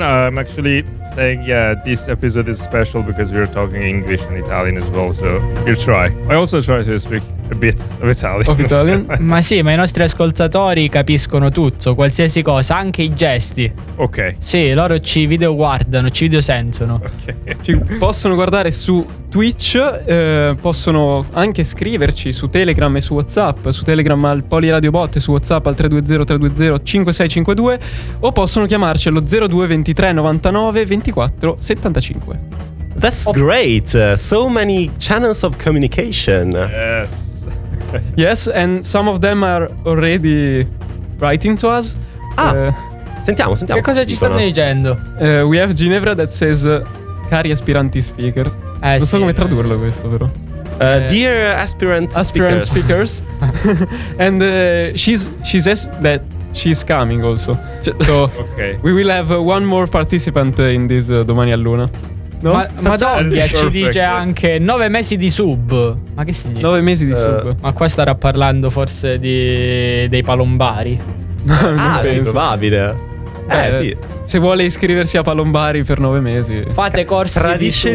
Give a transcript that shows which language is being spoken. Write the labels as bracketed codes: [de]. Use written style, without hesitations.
[en] I'm actually saying, yeah, this episode is special because we're talking English and Italian as well, so you try. I also try to speak a bit of Italian. Of Italian? [it] Ma sì, ma i nostri ascoltatori capiscono tutto, qualsiasi cosa, anche i gesti. [en] Ok. [it] Sì, loro ci video guardano, ci video sentono. [en] Okay. [it] Ci possono guardare su Twitch, possono anche scriverci su Telegram e su WhatsApp, su Telegram al Poliradio Bot e su WhatsApp al 320-320-5652, o possono chiamarci allo 02-23-99-24-75. [en] That's great! So many channels of communication. Yes. Yes, and some of them are already writing to us. [it] Ah, sentiamo, sentiamo. Che cosa ci stanno dicendo? [en] We have Ginevra that says, [it] cari aspiranti speaker. Non so come tradurlo questo, però. [en] Dear aspirant speakers. Aspirant speakers. And she says that she's coming also. So okay. We will have one more participant in this [it] domani a luna. No? Ma Doggia ci dice anche 9 mesi di sub. Ma che significa? 9 mesi di sub. Ma qua starà parlando forse di dei palombari. Ah, sì, probabile. Sì. Se vuole iscriversi a Palombari per 9 mesi, fate corsi tradisce